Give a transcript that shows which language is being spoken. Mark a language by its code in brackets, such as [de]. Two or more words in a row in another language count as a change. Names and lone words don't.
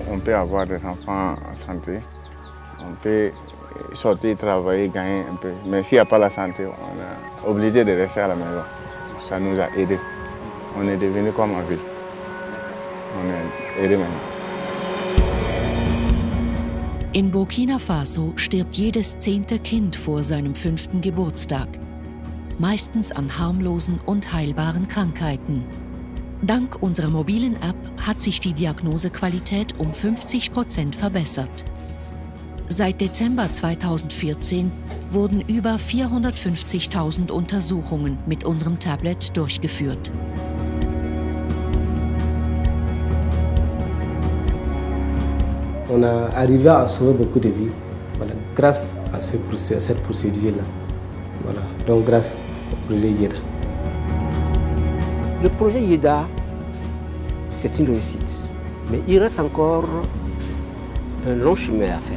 [fr] On peut avoir des enfants en santé, on peut sortir, travailler, gagner un peu. Mais s'il n'y a pas la santé, on est obligé de rester à la maison. Ça nous a aidé. On est devenu comme en ville. On est aidé maintenant. [de] In Burkina Faso stirbt jedes 10. Kind vor seinem 5. Geburtstag, meistens an harmlosen und heilbaren Krankheiten. Dank unserer mobilen App hat sich die Diagnosequalität um 50% verbessert. Seit Dezember 2014 wurden über 450.000 Untersuchungen mit unserem Tablet durchgeführt. [fr] On a arrivé à sauver beaucoup de vies, voilà, grâce à cette procédure-là. Voilà, donc grâce au projet YEDA. Le projet YEDA, c'est une réussite, mais il reste encore un long chemin à faire.